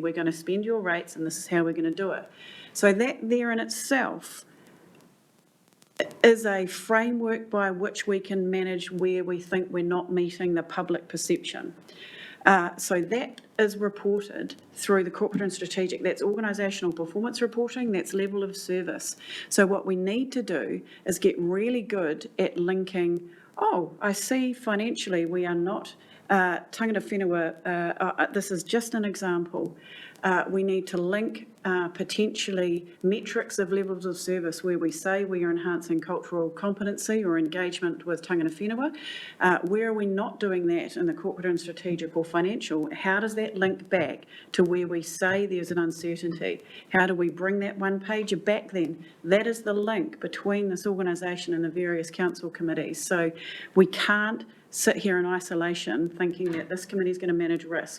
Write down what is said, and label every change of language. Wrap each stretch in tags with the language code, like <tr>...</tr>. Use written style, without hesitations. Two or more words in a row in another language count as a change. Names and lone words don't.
<en>We're going to spend your rates and this is how we're going to do it. So that there in itself is a framework by which we can manage where we think we're not meeting the public perception. So that is reported through the corporate and strategic. That's organisational performance reporting, that's level of service. So what we need to do is get really good at linking, I see financially we are not,</en> <mi>tangata whenua,</mi> <en>this is just an example. We need to link potentially metrics of levels of service where we say we are enhancing cultural competency or engagement with</en> <mi>tangata whenua.</mi> <en>Where are we not doing that in the corporate and strategic or financial? How does that link back to where we say there's an uncertainty? How do we bring that one pager back then? That is the link between this organisation and the various council committees. So we can't sit here in isolation thinking that this committee is going to manage risk.</en>